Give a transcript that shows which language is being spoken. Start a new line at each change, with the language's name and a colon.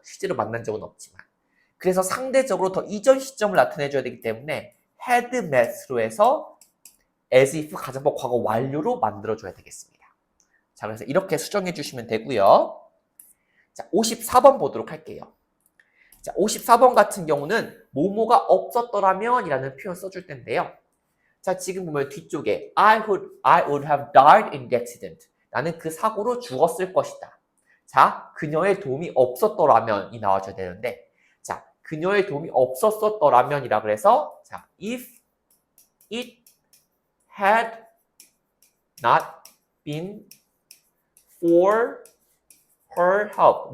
Korean: 실제로 만난 적은 없지만. 그래서 상대적으로 더 이전 시점을 나타내줘야 되기 때문에
English: had met
Korean: 로 해서 as if 가정법 과거 완료로 만들어줘야 되겠습니다. 자, 그래서 이렇게 수정해 주시면 되고요. 자, 54번 보도록 할게요. 자, 54번 같은 경우는 뭐뭐가 없었더라면 이라는 표현 써줄 텐데요. 자, 지금 보면 뒤쪽에
English: I would have died in the accident.
Korean: 나는 그 사고로 죽었을 것이다. 자, 그녀의 도움이 없었더라면이 나와줘야 되는데 자, 그녀의 도움이 없었더라면 이라 그래서 자,
English: if it had not been for her help.